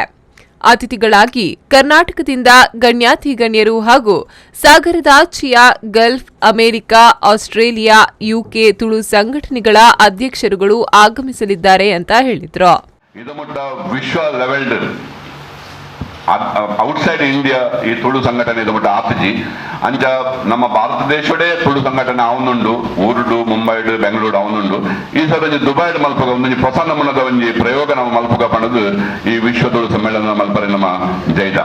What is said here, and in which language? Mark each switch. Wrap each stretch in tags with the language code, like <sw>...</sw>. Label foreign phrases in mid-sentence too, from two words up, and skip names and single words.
<kn>ಅತಿಥಿಗಳಾಗಿ ಕರ್ನಾಟಕದಿಂದ ಗಣ್ಯಾತಿ ಗಣ್ಯರು ಹಾಗೂ ಸಾಗರದಾಚೆಯ ಗಲ್ಫ್, ಅಮೆರಿಕ, ಆಸ್ಟ್ರೇಲಿಯಾ, ಯುಕೆ ತುಳು ಸಂಘಟನೆಗಳ ಅಧ್ಯಕ್ಷರುಗಳು ಆಗಮಿಸಲಿದ್ದಾರೆ ಅಂತ ಹೇಳಿದ್ರು.</kn> <en>outside India</en> <tcy>ಈ ತುಳು ಸಂಘಟನೆ ಇದು ಮಟ್ಟ ಆಪಜಿ ಅಂಚ ನಮ್ಮ ಭಾರತ ದೇಶಡೆ ತುಳು ಸಂಘಟನೆ ಅವನುಂಡು ಊರುಡು ಮುಂಬೈಡು ಬೆಂಗಳೂರು ಅವನುಂಡು ಈ ಸಲ ದುಬೈಡ್ ಮಲ್ಪಗ</tcy> <kn>ಒಂದು ಹೊಸ ನಮೂನದ ಒಂದು ಪ್ರಯೋಗ</kn> <tcy>ನಮ್ಮ ಮಲ್ಪಗ ಪಣದು ಈ ವಿಶ್ವ ತುಳು ಸಮ್ಮೇಳನ ಮಲ್ಪರೆ ನಮ್ಮ ಜೈದ.</tcy>